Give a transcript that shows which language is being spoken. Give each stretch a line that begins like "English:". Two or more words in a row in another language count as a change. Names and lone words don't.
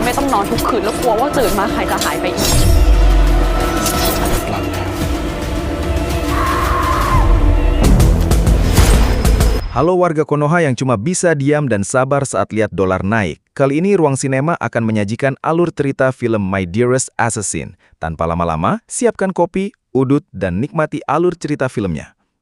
Thai: นอนทุกคืนแล้วกลัวว่าตื่นมาใครจะหายไปอีก
Indonesian: Halo warga Konoha yang cuma bisa diam dan sabar saat lihat dolar naik. Kali ini Ruang Sinema akan menyajikan alur cerita film My Dearest Assassin. Tanpa lama-lama, siapkan kopi, udut, dan nikmati alur cerita filmnya.